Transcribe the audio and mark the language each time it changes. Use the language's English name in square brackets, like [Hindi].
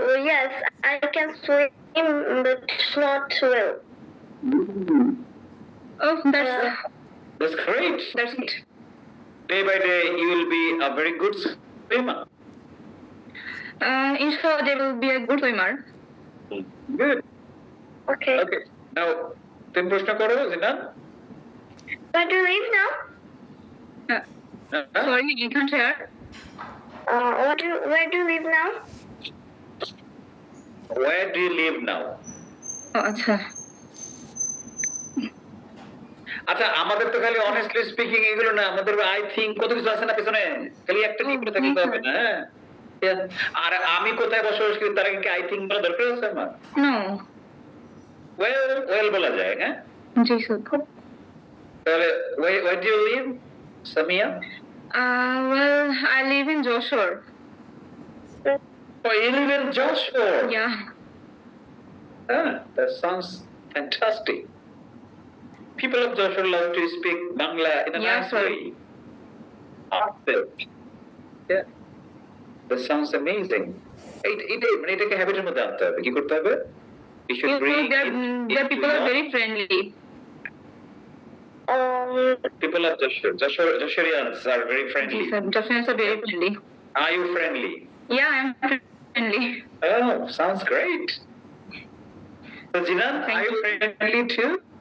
[English] Yes, I can swim, but not well. Oh, that's great. That's it. Day by day, you will be a very good swimmer. Inshallah, they will be a good swimmer. Good. Okay. Okay. [Bangla] Now, তুমি প্রশ্ন করো, জিনান। [English] Where do you live now? Sorry, you can't hear. Where do you live now? Where do you live now? [Bangla] Oh, আচ্ছা। আচ্ছা, আমাদের তো খালি [English] honestly speaking [Bangla] এগুলো না, আমাদের [English] I think [Bangla] কত কিছু আছে না পেছনে, খালি একটা কি করে থাকতে হবে না, হ্যাঁ? আর আমি কোথায় বসবাস করি তার আগে [English] I think [Bangla] বলা দরকার আছে আমার? [English] No. [Bangla] ওয়েল বলা যায়, হ্যাঁ? জি স্যার। তাহলে [English] where do you live, Samia? Well, I live in Joshua. Oh, you live in Joshua? Yeah. That sounds fantastic. People of Joshua love to speak Bangla in a nice way. Yeah. That sounds amazing. [Bangla] এটাকে হ্যাবিটের মধ্যে আনতে হবে। কি করতে হবে? [English] You should bring the people are very friendly. People of Joshorians are very friendly. Yes, sir. Joshorians are very friendly. Are you friendly? Yeah, I'm friendly. Oh, sounds great. So, Jinan, are you friendly too?